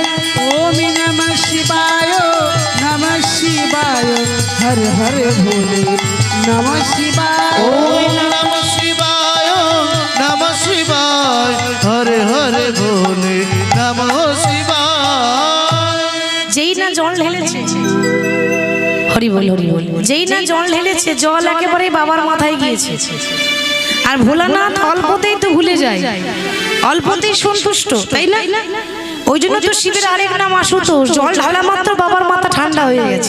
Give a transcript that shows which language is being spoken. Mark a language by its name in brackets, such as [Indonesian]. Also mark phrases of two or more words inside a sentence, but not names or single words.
[Sanskrit] ओम नमः शिवाय नमः शिवाय हर हर भोले नमः शिवाय। ओम नमः शिवाय नमः शिवाय हरे हरे भोले नमः शिवाय। [Bangla] যেই না জল ঢেলেছে হরি বল হরি বল, যেই না জল ঢেলেছে জল একেবারে বাবার মাথায় গিয়েছে। আর ভোলানাথ অল্পতেই তো ভুলে যায়, অল্পতেই সন্তুষ্ট, তাই না? ওই জন্য তো শিবের আরেক নাম আশুতোষ। জল ঢালা মাত্র বাবার মাথা ঠান্ডা হয়ে গেছে।